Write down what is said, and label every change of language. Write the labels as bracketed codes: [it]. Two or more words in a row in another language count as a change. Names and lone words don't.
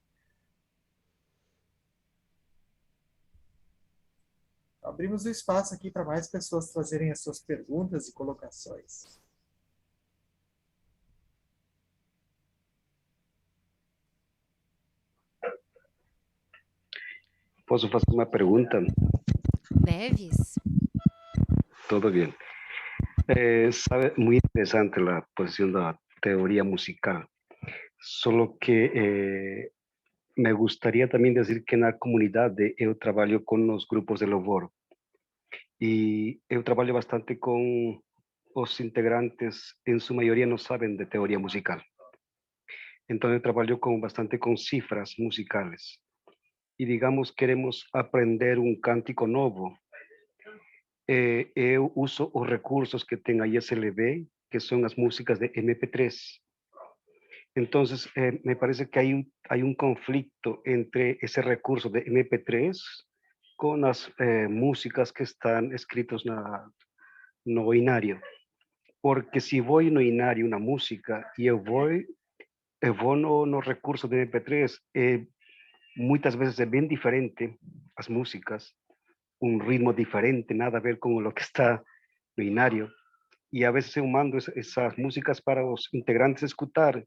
[pt] Abrimos o espaço aqui para mais pessoas trazerem as suas perguntas e colocações. Posso fazer uma pergunta? Deves? [es] Todo bien. Sabe, muy interesante la posición de la teoría musical, solo que me gustaría también decir que [pt] na comunidade eu trabalho com os grupos de louvor e eu trabalho bastante com os integrantes, em sua maioria não sabem de teoria musical. Então eu trabalho bastante com cifras musicales e, digamos, queremos aprender um cântico novo. Eu uso os recursos que tem a ISLB, que são as músicas de MP3. [es] Entonces, me parece que hay un conflicto entre ese recurso de MP3 con las músicas que están escritas [pt] no inário. Porque [es] si voy [pt] no inário [es] una música [pt] y eu vou no recurso de MP3, muitas vezes é bem diferente as músicas, um ritmo diferente, nada a ver com o que está no inário. E a vezes eu mando essas músicas para os integrantes escutar.